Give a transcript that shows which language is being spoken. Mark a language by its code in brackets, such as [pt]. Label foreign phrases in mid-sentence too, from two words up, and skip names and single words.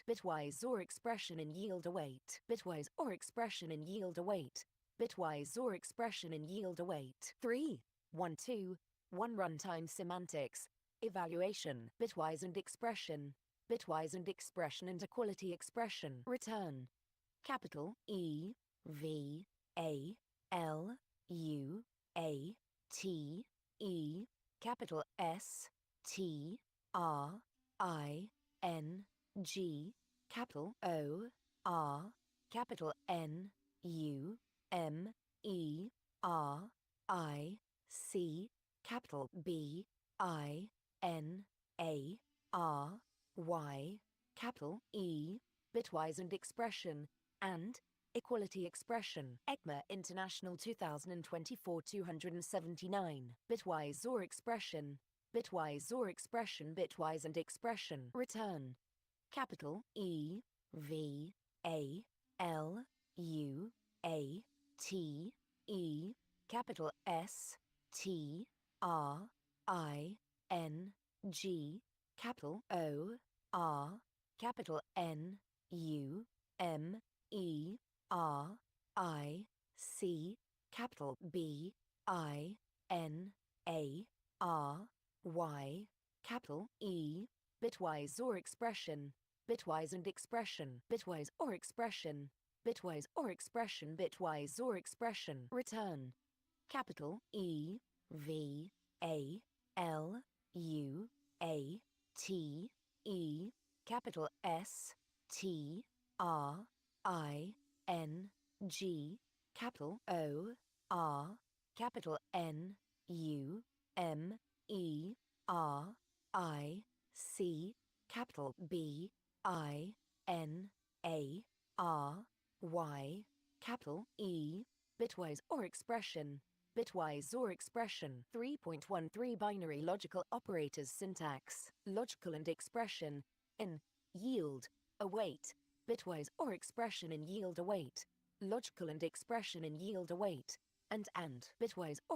[en] Bitwise or expression in yield await. Bitwise or expression in yield await. Bitwise or expression in yield await. 3.1.2 runtime semantics. Evaluation. Bitwise and expression and equality expression. Return. Capital E V A L U A T E, capital S, T, R, I, N, G, capital O, R, capital N, U, M, E, R, I, C, capital B, I, N, A, R, Y, capital E, bitwise and expression, and equality expression. ECMA International 2024 279. Bitwise or expression. Bitwise or expression. Bitwise and expression. Return. Capital E, V, A, L, U, A, T, E, capital S, T, R, I, N, G, capital O, R, capital N, U, M, E, R, I, C, capital B, I, N, A, R, Y, capital E, bitwise or expression, bitwise and expression, bitwise or expression, bitwise or expression, bitwise or expression. Return. Capital E, V, A, L, U, A, T, E, capital S, T, R, I, N, G, capital O, R, capital N, U, M, E, R, I, C, capital B, I, N, A, R, Y, capital E, bitwise or expression, bitwise or expression. 3.13 Binary logical operators syntax, logical and expression, in, yield, await, bitwise or expression in yield await, logical and expression in yield await, and bitwise or